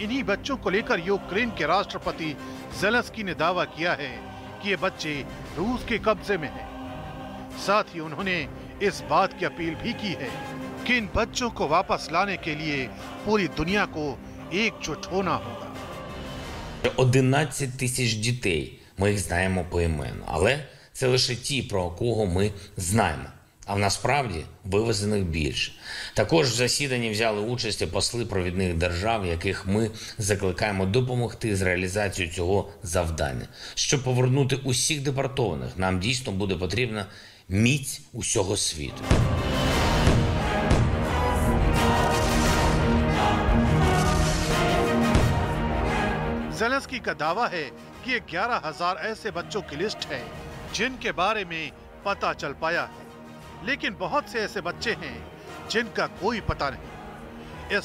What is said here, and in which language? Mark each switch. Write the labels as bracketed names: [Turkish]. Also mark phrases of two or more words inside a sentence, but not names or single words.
[Hindi] इन्हीं बच्चों को लेकर यूक्रेन के राष्ट्रपति जेलेंस्की ने दावा किया है कि ये बच्चे रूस के कब्जे में हैं। साथ ही उन्होंने इस बात की अपील भी की है कि इन बच्चों को वापस लाने के लिए पूरी दुनिया को एकजुट होना होगा। [Ukrainian] 11 тисяч дітей. Ми їх знаємо поіменно, але це лише ті, про кого ми знаємо. А насправді вивезених більше. Також в засіданні взяли участь і посли провідних держав, яких ми закликаємо допомогти з реалізацією цього завдання. Щоб повернути усіх депортованих, нам дійсно буде потрібна міць усього світу. [Hindi] जेलेंस्की का दावा है कि ये 11,000 ऐसे बच्चों की लिस्ट है जिनके बारे में पता चल पाया है, लेकिन बहुत से ऐसे बच्चे हैं जिनका कोई पता नहीं।